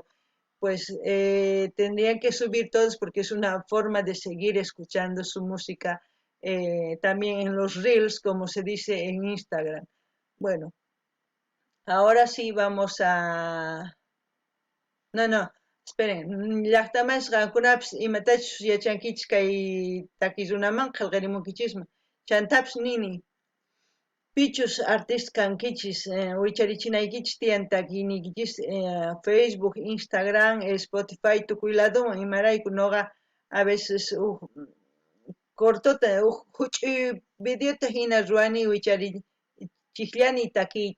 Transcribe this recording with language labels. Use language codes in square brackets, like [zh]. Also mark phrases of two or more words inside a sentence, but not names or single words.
[es] Pues tendrían que subir todos porque es una forma de seguir escuchando su música también en los reels, como se dice en Instagram. Bueno, ahora sí vamos a... No, esperen. [qu] Llaqtamas qankunapas imatachus yachankichis kay takirunaman qillqarimunkichismi. Chantapas nini. Pichus artista kankichis, wicharichinaykichis tiyan takiynikichis Facebook, Instagram, Spotify, tukuy ladoman imarayku noqa [es] a veces [qu] cortota huch'uy videota hina ruwani wicharichikllani takiyta.